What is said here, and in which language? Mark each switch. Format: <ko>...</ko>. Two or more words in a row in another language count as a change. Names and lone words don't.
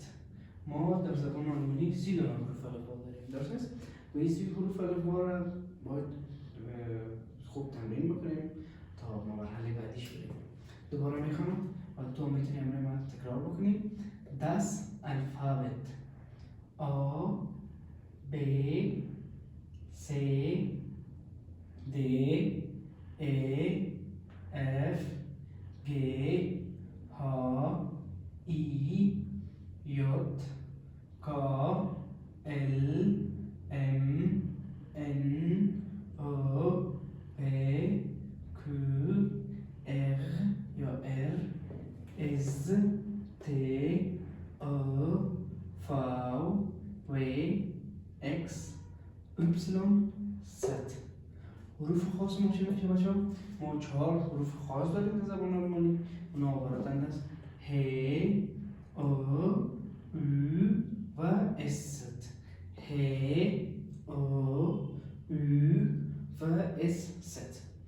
<fa>ما در زبان آلمانی 30 دونه حروف الفبا داریم، درست است؟ و این 30 حروف الفبا را باید خوب تمرین بکنیم تا ما مرحله بعدیش بریم. دوباره میخوام و تو میتونی امروز ما تکرار بکنیم.</fa> <de>Das Alphabet. A, B, C, D, E, F, G, H, I, J, K, L, M, N, O, P, Q, R یا R, S, T, O, V, W, X, Y, Z.</de> <fa>حروف خاص ما چی میشه بچه ها؟ ما 4 حروف خاص داریم در زبان آلمانی. اونا عبارتند از ه، او، او و اس. ه، او، او و اس.</fa>